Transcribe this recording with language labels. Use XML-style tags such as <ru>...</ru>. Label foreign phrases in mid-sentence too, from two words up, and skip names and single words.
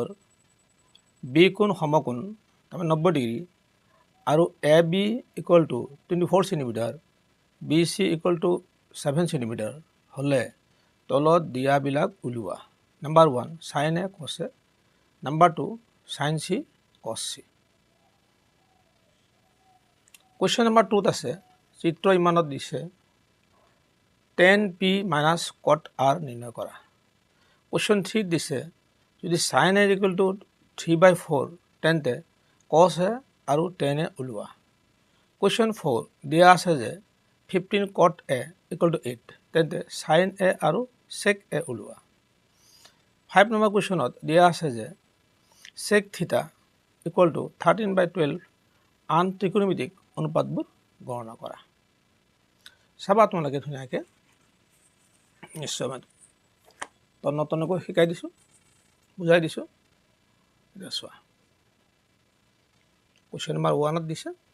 <as>বি কোণ সমকোণ তাৰমানে 90 ডিগ্ৰী আৰু AB</as> <en>equal to</en> <as>24 সেন্টিমিটাৰ BC</as> <en>equal to</en> <as>7 সেন্টিমিটাৰ হলে তলত দিয়াবিলাক উলিওৱা নাম্বাৰ 1</as> <en>sin A cos A</en> <as>নাম্বাৰ 2</as> <en>sin C cos C question number</en> <as>2 আছে চিত্ৰ ইমানত দিছে</as> <en>tan P minus cot R</en> <as>নিৰ্ণয় কৰা কোৱেশ্চন 3 দিছে যদি sin A</as> <en>equal to</en> <as>3/4 তেন্তে cos A আৰু tan A উলিওৱা কোৱেশ্চন 4 দিয়া আছে যে</as> <en>15 cot A equal to 8</en> <as>তেন্তে sin A আৰু sec A উলিওৱা 5 নম্বৰ কোৱেশ্চনত দিয়া আছে যে</as> <en>sec theta equal to 13/12</en> <as>আন ত্ৰিকোণমিতিক অনুপাতবোৰ গণনা কৰা চাবা তোমালোকে ধুনীয়াকৈ নিশ্চয় মই তন্নকৈ শিকাই দিছো বুজাই দিছো এটা চোৱা কোৱেশ্চন নম্বৰ 1 দিছে</as>